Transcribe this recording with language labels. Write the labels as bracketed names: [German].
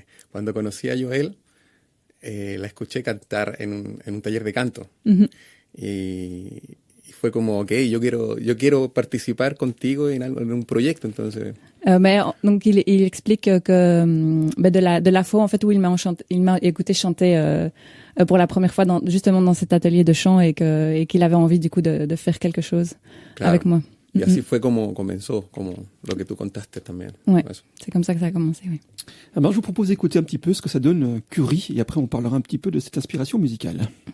[Spanish] Cuando conocí a Joel, la escuché cantar en un taller de canto. Mm-hmm. Y fue como, ok, yo quiero participar contigo en un proyecto, entonces. [French] Donc il explique que de la fois en fait où il m'a écouté chanter pour la première fois justement dans cet atelier de chant et qu'il avait envie du coup de faire quelque chose avec moi. [Spanish] Y así fue como comenzó, como lo que tú contaste también. [French] Ouais, c'est comme ça que ça a commencé, oui. Alors je vous propose d'écouter un petit peu ce que ça donne Curie, et après on parlera un petit peu de cette inspiration musicale.